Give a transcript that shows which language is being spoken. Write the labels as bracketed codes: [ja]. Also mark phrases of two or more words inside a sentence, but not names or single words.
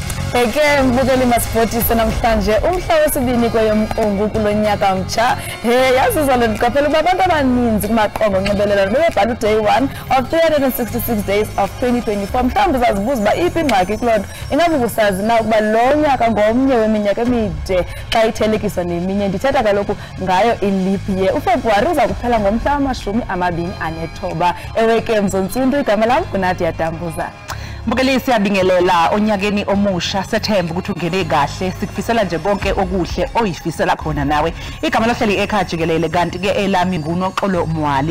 [xh] Eke mbukeli masipotisa namhlanje umhla wesibini kweyomqungu kulonyaka mtsha yazizwa lendiqaphela ukuba abantu abaninzi kumaqonga onxibelelwano bebebhala [en] day 1 of 366 days of 2024 [xh] mhlawumbi uzazibuza uba iphi ingxaki kuloo nto ingabe ubusazi na ukuba lo nyaka ngomnye weminyaka emide xa ithelekiswa neminye ndithetha kaloku ngayo [en] i-leap year. [xh] uFebruwari uza kuphela ngomhla wama-29 eweke Mzontsundu. Igama lam nguNadia Dambuza. [nr] Mbukeli siyabingelela onyakeni omusha sethemba ukuthi ungene kahle sikufisela nje bonke okuhle oyifisela khona nawe. Igama lohleli Ekhaya Jikelele kanti ke elami nguNoxolo Mwali.